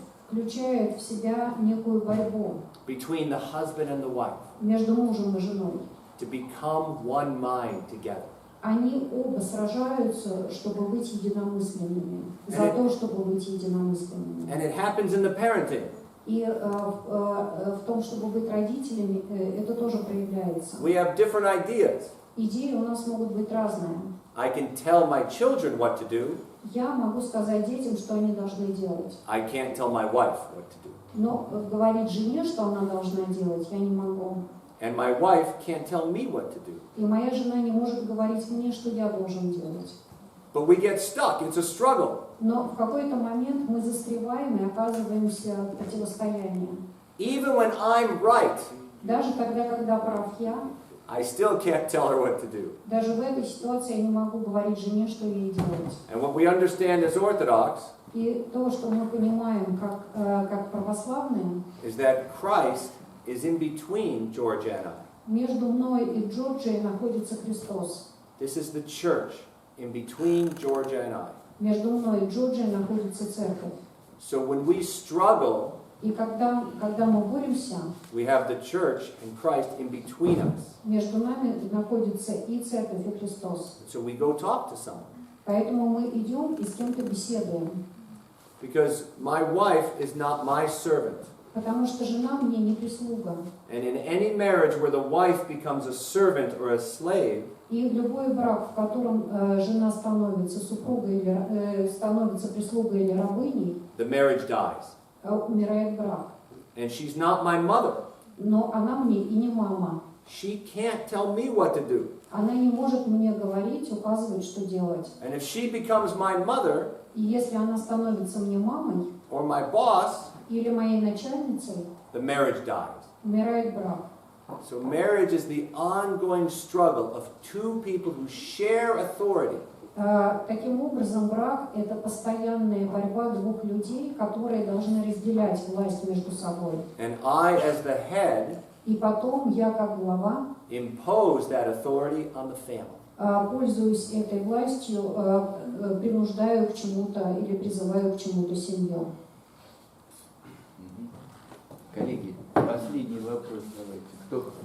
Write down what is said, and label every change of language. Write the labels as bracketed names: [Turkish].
[Russian] включает в себя некую борьбу [English] between the husband and the wife [Russian] между мужем и женой. [English] to become one mind together. [Russian] Они оба сражаются, чтобы быть единомысленными, за то, чтобы быть единомысленными. [English] And it happens in the parenting. [Russian] И в том, чтобы быть родителями, это тоже проявляется. [English] We have different ideas. [Russian] Идеи у нас могут быть разные. [English] I can tell my children what to do. [Russian] Я могу сказать детям, что они должны делать. [English] I can't tell my wife what to do. [Russian] Но говорить жене, что она должна делать, я не могу. [English] And my wife can't tell me what to do. [Russian] И моя жена не может говорить мне, что я должен делать. [English] But we get stuck. It's a struggle. [Russian] Но в какой-то момент мы застреваем и оказываемся в противостоянии. [English] Even when I'm right, [Russian] Даже тогда, когда прав я, [English] I still can't tell her what to do. [Russian] даже в этой ситуации я не могу говорить жене, что ей делать. [English] And what we understand as Orthodox [Russian] И то, что мы понимаем как православные, [English] is that Christ is in between Georgia and I. [Russian] между мной и Джорджией находится Христос. [English] This is the church in between Georgia and I. [Russian] Между мной и Джорджией находится церковь. [English] So when we struggle, [Russian] И когда мы боремся, [English] we have the church and Christ in between us. [Russian] между нами находится и церковь, и Христос. [English] So we go talk to someone. [Russian] Поэтому мы идем и с кем-то беседуем. [English] Because my wife is not my servant. [Russian] Потому что жена мне не прислуга. [English] And in any marriage where the wife becomes a servant or a slave, [Russian] И любой брак, в котором жена становится супругой или становится прислугой или рабыней, [English] the marriage dies. [Russian] Умирает брак. [English] And she's not my mother. [Russian] Но она мне и не мама. [English] She can't tell me what to do. [Russian] Она не может мне говорить, указывать, что делать. [English] And if she becomes my mother, [Russian] И если она становится мне мамой [English] or my boss, [Russian] или моей начальницей, [English] the marriage dies. [Russian] умирает брак. [English] So marriage is the ongoing struggle of two people who share authority. [Russian] Таким образом, брак – это постоянная борьба двух людей, которые должны разделять власть между собой. [English] And I, as the head, [Russian] И потом я, как глава, [English] impose that authority on the family. [Russian] Пользуюсь этой властью, принуждаю к чему-то или призываю к чему-то семью. Коллеги, последний вопрос давайте.